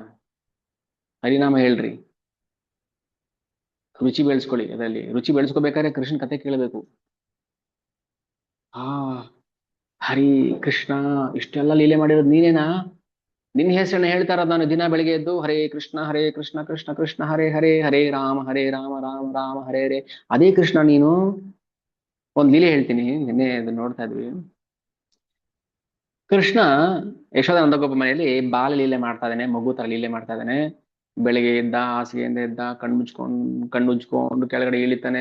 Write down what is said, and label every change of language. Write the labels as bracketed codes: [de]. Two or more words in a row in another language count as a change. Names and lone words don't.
[kn] ಹರಿನಾಮ ಹೇಳ್ರಿ, ರುಚಿ ಬೆಳೆಸ್ಕೊಳ್ಳಿ. ಅದರಲ್ಲಿ ರುಚಿ ಬೆಳೆಸ್ಕೋಬೇಕಾದ್ರೆ ಕೃಷ್ಣ ಕತೆ ಕೇಳಬೇಕು. ಆ ಹರಿ ಕೃಷ್ಣ ಇಷ್ಟೆಲ್ಲ ಲೀಲೆ ಮಾಡಿರೋದು ನೀನೇನಾ? ನಿನ್ನ ಹೆಸರನ್ನ ಹೇಳ್ತಾ ಇರೋದು ನಾನು ದಿನ ಬೆಳಿಗ್ಗೆ ಎದ್ದು ಹರೇ ಕೃಷ್ಣ ಕೃಷ್ಣ ಕೃಷ್ಣ ಹರೇ ಹರೇ, ಹರೇ ರಾಮ ರಾಮ ರಾಮ ಹರೇ ಹರೇ. ಅದೇ ಕೃಷ್ಣ ನೀನು. ಒಂದ್ ಲೀಲೆ ಹೇಳ್ತೀನಿ, ನಿನ್ನೆ ಅದನ್ನ ನೋಡ್ತಾ ಇದ್ವಿ. ಕೃಷ್ಣ ಯಶೋಧ ನಂದಗೋಪ ಮನೆಯಲ್ಲಿ ಬಾಲ ಲೀಲೆ ಮಾಡ್ತಾ ಇದ್ದಾನೆ, ಮಗು ತರ ಲೀಲೆ ಮಾಡ್ತಾ ಇದ್ದಾನೆ. ಬೆಳಿಗ್ಗೆ ಎದ್ದ, ಹಾಸಿಗೆಯಿಂದ ಎದ್ದ, ಕಣ್ಣು ಮುಚ್ಕೊಂಡು ಕೆಳಗಡೆ ಇಳಿತಾನೆ.